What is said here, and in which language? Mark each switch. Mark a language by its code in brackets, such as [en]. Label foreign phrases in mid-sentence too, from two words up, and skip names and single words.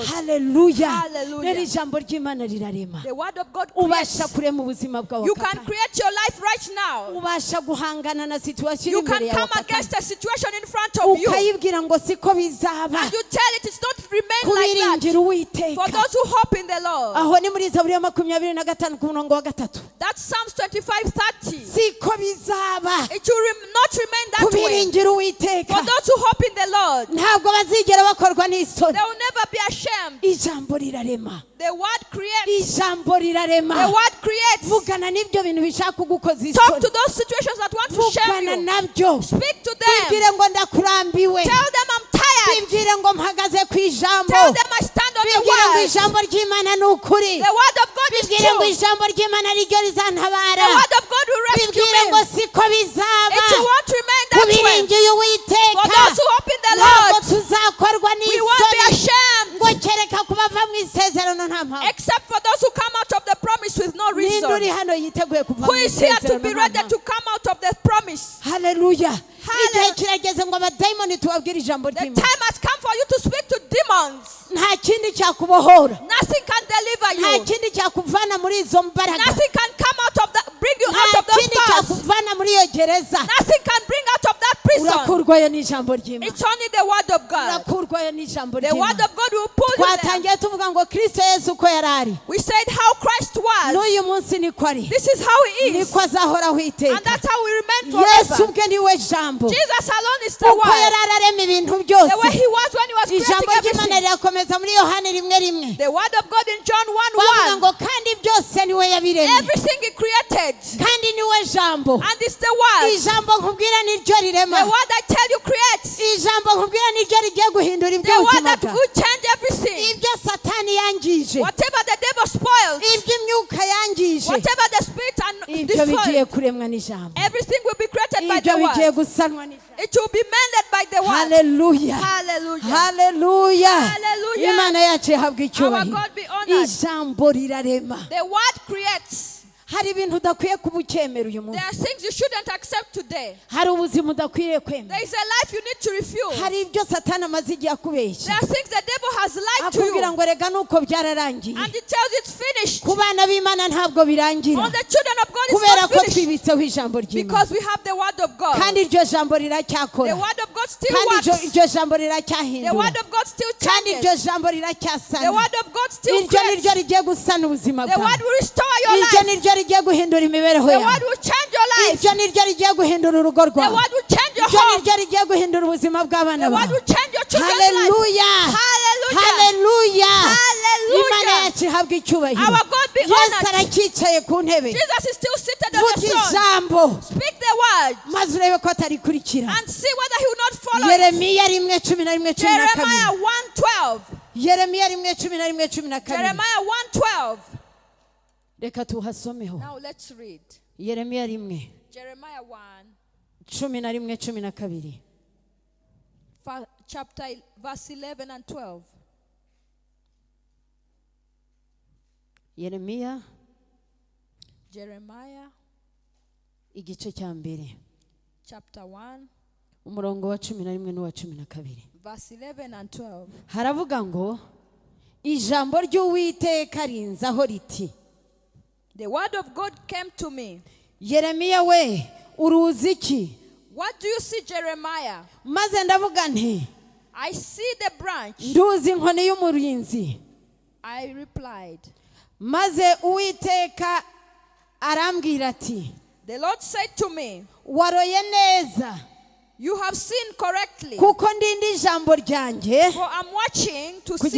[rw] Haleluya. [en] Hallelujah. [rw] Rero ijambo ry'Imana rirarema, [en] The word of God creates. [rw] ubasha kurema ubuzima bwawe [en] You [rw] aka [en] can [rw] kanya. [en] create your life right now. [rw] ubasha guhangana na situwasiyo iri [en] You [rw] imbere [en] can [rw] yawe [en] come [rw] aka kanya. [en] against a situation in front of you. [rw] ukayibwira ngo siko bizaba, [en] And you tell it it's not remain like that. [rw] kubiringira [en] For [rw] Uwiteka. [en] those who hope in the Lord. [rw] Aho ni muri Zaburi ya 25 ku murongo wa 3. [en] That's Psalms 25:30. [rw] Siko bizaba bizaba [en] It will not remain that way. [rw] kubiringira Uwiteka [en] For those who hope in the Lord, [rw] ntabwo bazigera bakorwa n'isoni. [en] they will never be ashamed. [rw] Ijambo rirarema, [en] The word creates. [rw] ijambo rirarema. [en] The word creates. [rw] Vugana n'ibyo bintu bishaka kugukoza [en] Talk to [rw] isoni, [en] those situations that want to shame [rw] vugana [en] you. [rw] nabyo. [en] Speak to them. [rw] Bibwire ngo ndakurambiwe, [en] Tell them I'm tired. [rw] bibwire ngo mpagaze ku ijambo, [en] Tell them I stand on the [rw] bibwire ngo [en] word. [rw] ijambo ry'Imana ni ukuri, [en] The word of God is [rw] bibwire ngo [en] true. [rw] ijambo ry'Imana niryo rizantabara, [en] The word of God will rescue [rw] bibwire ngo [en] me. [rw] siko bizaba [en] It won't remain that way. [rw] kubiringiye [en] For [rw] Uwiteka. [en] those who hope in the [rw] Ntabwo [en] Lord, [rw] tuzakorwa [en] we won't be [rw] n'isoni [en] ashamed. [rw] ngo kereka kubava mu isezerano nta mpamvu. [en] Except for those who come out of the promise with no [rw] Ninde uri [en] reason. [rw] hano yiteguye kuva [en] Who [rw] mu [en] is here to [rw] isezerano [en] be [rw] nta [en] ready [rw] mpamvu? [en] to come out of the promise? [rw] Haleluya. [en] Hallelujah. [rw] Igihe kirageze ngo abadayimoni tubabwire ijambo [en] The [rw] ry'Imana. [en] time has come for you to speak to demons. [rw] Nta kindi cyakubohora, [en] Nothing can deliver [rw] nta [en] you. [rw] kindi cyakuvana muri izo mbaraga, [en] Nothing can come out of that, bring you [rw] nta [en] out of those [rw] kindi [en] bars. [rw] cyakuvana muri iyo gereza. [en] Nothing can bring out of that prison. [rw] Urakurwayo n'ijambo ry'Imana, [en] It's only the word of God. [rw] urakurwayo n'ijambo [en] The word [rw] ry'Imana. [en] of God will pull you there. [rw] Twatangiye tuvuga ngo Kristo Yesu uko yari ari, [en] We said how Christ was. [rw] n'uyu munsi niko ari, [en] This is how he is. [rw] niko azahoraho [en] And [rw] iteka. [en] that's how we remain [rw] Yesu [en] forever. [rw] ubwe ni we jambo, [en] Jesus alone is the [rw] uko yari [en] word. [rw] ararema ibintu [en] The way [rw] byose. [en] he was when he was [rw] Ijambo [en] creating [rw] ry'Imana [en] everything. [rw] rirakomeza muri Yohana 1:1. [en] The word of God in John [rw] Bavuga [en] 1:1. [rw] ngo kandi byose ni we yabiremye, [en] Everything he created. [rw] kandi ni we jambo. [en] And it's the word. [rw] Ijambo nkubwira ni ryo rirema, [en] The word I tell you creates. [rw] ijambo nkubwira ni ryo rigiye guhindura [en] The [rw] iby'ubuzima [en] word that [rw] bwawe. [en] will change everything. [rw] Ibyo Satani yangije, [en] Whatever the devil spoils. [rw] ibyo imyuka yangije, [en] Whatever the spirit and [rw] ibyo bigiye [en] destroys. [rw] kuremwa n'ijambo, [en] Everything will be created by [rw] ibyo [en] the [rw] bigiye [en] word. [rw] gusanwa n'ijambo. [en] It will be mended by the word. [rw] Haleluya, [en] Hallelujah. [rw] haleluya. [en] Hallelujah. [rw] Imana yacu ihabwa [en] Our [rw] icyubahiro. [en] God be honored. [rw] Ijambo rirarema. [en] The word creates. [rw] Hari ibintu udakwiye kuba ukemera uyu munsi, [en] There are things you shouldn't accept today. [rw] hari ubuzima udakwiriye kwemera, [en] There is a life you need to refuse. [rw] hari ibyo Satani amaze igihe akubeshya, [en] There are things the devil has lied to [rw] akubwira [en] you. [rw] ngo rega nuko byararangiye. [en] And it tells you it's finished. [rw] Ku bana b'Imana ntabwo birangira, [en] On the children of God it's [rw] kubera [en] not [rw] ko [en] finished. [rw] twibitseho ijambo ry'Imana, [en] Because we have the word of God. [rw] kandi iryo jambo [en] The [rw] riracyakora, [en] word of God still [rw] kandi [en] works. [rw] iryo jambo [en] The [rw] riracyahindura, [en] word of God still [rw] kandi iryo [en] changes. [rw] jambo [en] The [rw] riracyasana. [en] word of God still [rw] Iryo ni [en] creates. [rw] ryo rigiye gusana ubuzima [en] The word [rw] bwawe, [en] will restore your [rw] iryo [en] life. [rw] ni ryo rigiye guhindura imibereho [en] The [rw] yawe, [en] word will change your life. [rw] iryo ni ryo rigiye guhindura urugo [en] The [rw] rwawe, [en] word will change your [rw] iryo ni [en] home. [rw] ryo rigiye guhindura ubuzima bw'abana [en] The word [rw] bawe. [en] will change your children's life. [rw] Haleluya, [en] Hallelujah. [rw] haleluya. [en] Hallelujah. [rw] Imana yacu ihabwa icyubahiro. [en] Our God be [rw] Yesu [en] honored. [rw] aracyicaye ku ntebe, [en] Jesus is still seated on [rw] vuga [en] the throne. [rw] ijambo [en] Speak the word [rw] maze urebe ko atarikurikira. [en] and see whether he will not follow it. [rw] Yeremiya 1:11-12. [en] Jeremiah 1:12. [rw] Yeremiya 1:11-12. [en] Jeremiah 1:12. [rw] Reka tuhasomeho. [en] Now let's read. [rw] Yeremiya 1:11-12. [en] Jeremiah 1, verse 11 and 12. [rw] Yeremiya [en] Jeremiah [rw] igice cya mbere, [en] chapter 1, [rw] umurongo wa 11 n'uwa 12. [en] verse 11 and 12. [rw] Haravuga ngo ijambo ry'Uwiteka rinzaho riti, [en] The word of God came to me. [rw] Yeremiya we uruzi iki? [en] What do you see, Jeremiah? [rw] Maze ndavuga nti [en] I see the branch. [rw] nduzi inkoni y'umurinzi. [en] I replied. [rw] Maze Uwiteka arambwira ati, [en] The Lord said to me, [rw] waroye neza, [en] you have seen correctly. [rw] kuko ndinda ijambo ryanjye [en] For I'm watching to see